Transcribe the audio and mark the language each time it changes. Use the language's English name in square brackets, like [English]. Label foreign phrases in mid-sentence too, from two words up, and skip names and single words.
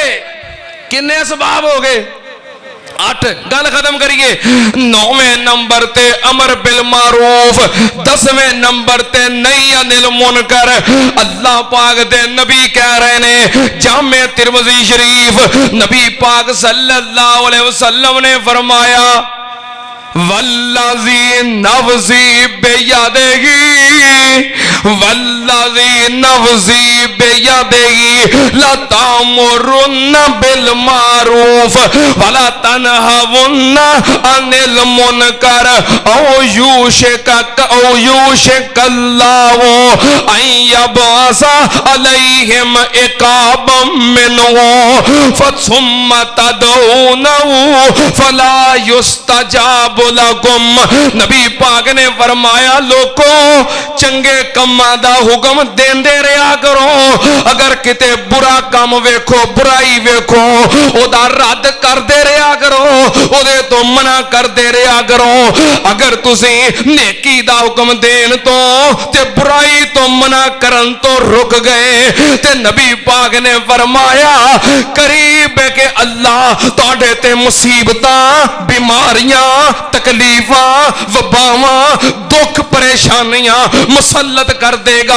[Punjabi] کنے اسباب ہو گئے 8. گل ختم کریئے. 9ویں نمبر تے [Arabic] الأمر بالمعروف, [Punjabi] 10ویں نمبر تے [Arabic] النهي عن المنكر. [Punjabi] اللہ پاک دے نبی کہہ رہے نے جامع ترمذی شریف، نبی پاک [Arabic] صلى الله عليه وسلم [Punjabi] نے فرمایا [Arabic] والذي نفسي بيده والذي نفسي بيده لتأمرن بالمعروف ولتنهون عن المنكر أو ليوشكن الله أن يبعث عليكم عقابا منه ثم تدعونه فلا يستجاب لكم. [Punjabi] نبی پاک نے فرمایا لوکو چنگے کماں دا حکم دیندے رہیا کرو، اگر کتے برا کم ویکھو برائی ویکھو اوہدا رد کردے رہیا کرو، اوہدے توں منع کردے رہیا کرو. اگر تسی نیکی دا حکم دین توں تے برائی توں منع کرن توں رک گئے تے نبی پاک نے فرمایا قریب اے کہ اللہ تہاڈے تے مصیبتاں بیماریاں تکلیفاں وباواں دکھ پریشانیاں مسلط کر دے گا.